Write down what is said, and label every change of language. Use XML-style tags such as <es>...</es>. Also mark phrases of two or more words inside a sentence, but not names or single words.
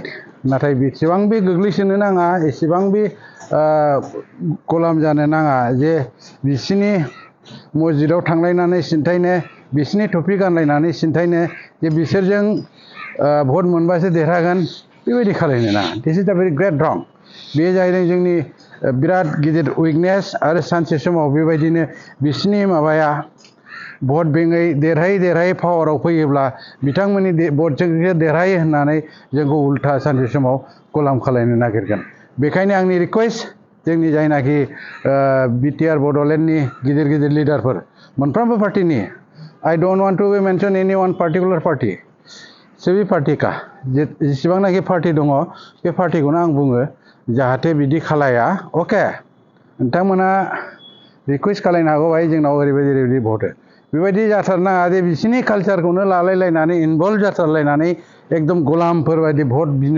<brx>नाथाय बेसेबां बे गोग्लैसोनो नाङा, एसेबां बे गलाम जानो नाङा जे बिसिनि मस्जिदाव थांलायनानै सिन्थायनो, बिसिनि टफि गानलायनानै सिन्थायनो जे बिसोरजों भट मोनबासो देरहागोन बेबायदि खालायनो नाङा</brx> <en>this is the very great wrong</en> <brx>बेयो जाहैदों जोंनि बिराद गिदिर उइकनेस आरो सानसे समाव बेबायदिनो बिसिनि माबाया भट बेङै देरहायै पावाराव फैयोब्ला बिथांमोननि भटजोंसो देरहायो होननानै जोंखौ उल्था सानसे समाव गलाम खालायनो नागिरगोन बेखायनो आंनि रिकुवेस्ट जोंनि जायनाखि बिटिआर बड'लेण्डनि गिदिर लिडारफोर मोनफ्रोमबो पार्टिनि</brx> <en>I don't want to mention any one particular party</en> <hi>सभी पार्टी का</hi> <brx>जेसेबांनाखि पार्टी दङ बे पार्टीखौनो आं बुङो जाहाथे बिदि खालाया अके नोंथांमोना रिकुवेस्ट खालायनो हागौ भाई जोंनाव ओरैबायदि भट बेबायदि जाथारनाङा दे बिसिनि कालचारखौनो लालायलायनानै इनभल्भ जाथारलायनानै एकदम गलामफोर बायदि भट बिनो</brx>